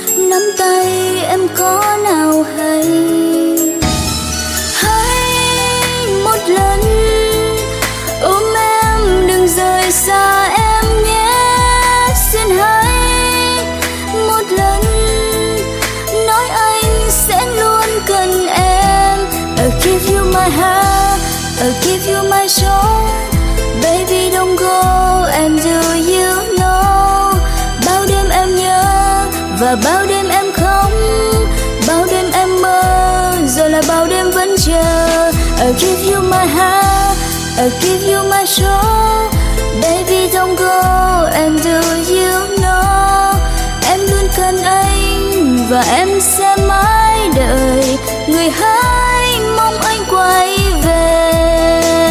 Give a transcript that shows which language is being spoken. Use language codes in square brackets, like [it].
[vi] Nắm tay em có nào hay, hãy một lần ôm em đừng rời xa em nhé. Xin hãy một lần nói anh sẽ luôn cần em. [en] I'll give you my heart, I'll give you my soul. Baby don't go and do you know. [vi] Bao đêm em nhớ và bao đêm em không, bao đêm em mơ rồi là bao đêm vẫn chờ. [en] I'll give you my heart, I'll give you my soul. Baby don't go and do you know. [vi] Em luôn cần anh và em sẽ mãi đợi. Người hãy mong anh quay về.